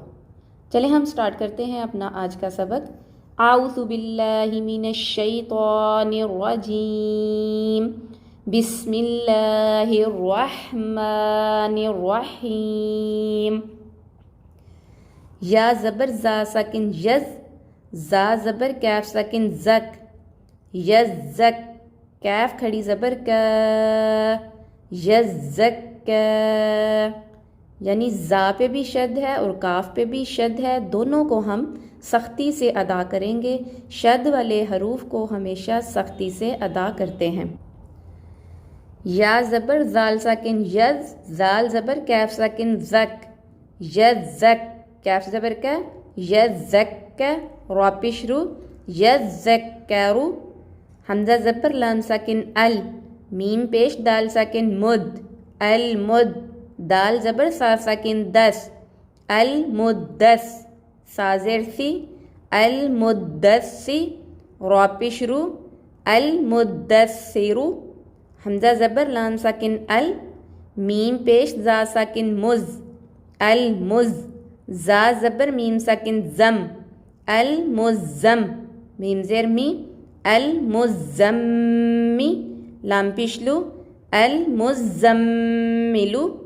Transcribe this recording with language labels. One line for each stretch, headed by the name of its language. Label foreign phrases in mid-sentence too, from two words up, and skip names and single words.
Urdu: چلیں ہم سٹارٹ کرتے ہیں اپنا آج کا سبق۔
Arabic: اعوذ باللہ من الشیطان الرجیم، بسم اللہ الرحمن الرحیم۔
Urdu: یا زبر زا ساکن یز، زا زبر کیف ساکن زک، یز زک، کیف کھڑی زبر کا، یز زک کا، یعنی زا پہ بھی شد ہے اور کاف پہ بھی شد ہے، دونوں کو ہم سختی سے ادا کریں گے۔ شد والے حروف کو ہمیشہ سختی سے ادا کرتے ہیں۔ یا زبر زال ساکن یز، زال زبر کیف ساکن زک، یز زک، کیف زبر کا، یز زک کا، را پیش رو، یز زک کرو۔ حمزہ زبر لام ساکن ال، میم پیش دال ساکن مد، المد، دال زبر سا ساکن دس، المدس، سا زیر سی، المدسی، را پیش رو، المدسرو۔ حمزہ زبر لام ساکن ال، میم پیش زا ساکن مز، المز، زا زبر میم ساکن زم، المزم، میم زیر می، المزمی، لام پیشلو، المزملو۔